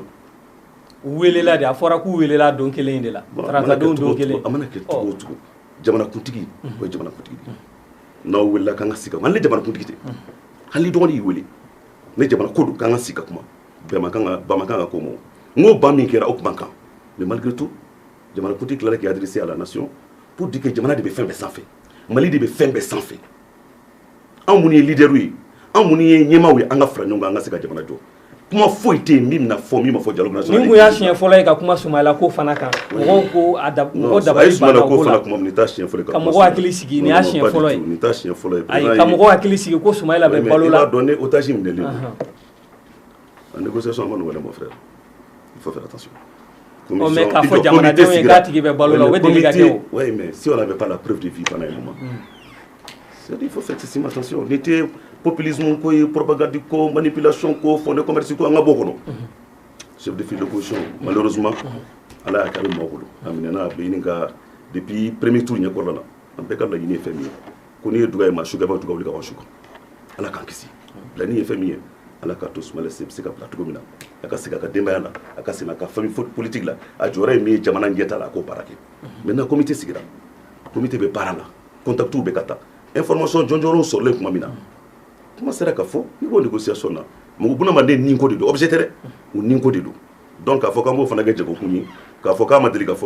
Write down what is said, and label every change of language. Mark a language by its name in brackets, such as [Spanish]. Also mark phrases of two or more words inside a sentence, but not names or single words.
[Bambara] u welela de a fɔra k'u welela don kelen in de la taratadenw don kelen a mana kɛ cogo o cogo jamanakuntigi o ye jamanakuntigi de n'aw welela k'an ka sigi ka kuma hali ni jamanakuntigi tɛ hali ni dɔgɔnin y'i wele ne jamana ko don k'an ka sigi ka kuma bɛɛ ma kan ka ko ma n ko ban min kɛra o kuma kan [French] mais malgré tout [Bambara] jamanakuntigi tilala k'i [French] adressé à la nation pour dire que [Bambara] jamana de bɛ fɛn bɛɛ sanfɛ mali de bɛ fɛn bɛɛ sanfɛ anw minnu ye leader ye anw minnu ye ɲɛmaaw ye an ka fara ɲɔgɔn kan an ka se ka jamana jɔ kuma foyi tɛ yen min bɛna fɔ min ma fɔ [French] dialogue national. [Bambara] ni kun y'a siɲɛ fɔlɔ ye ka kuma Soumaïla ko fana kan mɔgɔw ko mɔgɔ dabali banna o ko la ka mɔgɔw hakili sigi nin y'a siɲɛ fɔlɔ ye nin t'a siɲɛ fɔlɔ ye ayi ka mɔgɔw hakili sigi ko Soumaïla bɛ balo la i b'a dɔn ni otage minɛlen don a négociation a ma nɔgɔn dɛ [French] mon frère il faut faire attention. [Bambara] mais k'a fɔ jamanadenw ye k'a tigi bɛ balo la o bɛ deli ka kɛ o. [French] oui mais si on n'avait pas la preuve de vie pendant un moment c'est-à-dire il faut faire excessivement attention [Bambara] ni tɛ populisme ko ye propagande ko manipulation ko [French] fond de commerce [Bambara] ko an ka bɔ kɔnɔ [French] chef de file d'opposition malheureusement [Bambara] ala y'a kɛ a bɛ maaw bolo a minɛna a bɛ ɲini ka [French] depuis premier tour [Bambara] ɲɛ kɔrɔla la an bɛɛ ka laɲini ye fɛn min ye ko n'i ye duga ye maa sukɛ b'a duga wuli ka bɔ su kan ala k'an kisi laɲini ye fɛn min ye ala k'a to Soumaïla bɛ se ka bila cogo min na a ka segin a ka denbaya la a ka segin a ka [French] famille politique [Bambara] la a jɔyɔrɔ ye min ye jamana ɲɛta la a k'o baara kɛ [French] maintenant comité [Bambara] sigira comité bɛ baara la contacts bɛ ka taa information jɔnjɔnw sɔrɔlen tuma min na kuma sera ka fɔ ni ko négociation na mɔgɔ bunamaden nin ko de don objet tɛ dɛ o nin ko de don donc k'a fɔ k'an b'o fana kɛ jagokun ye k'a fɔ k'a ma deli ka fɔ.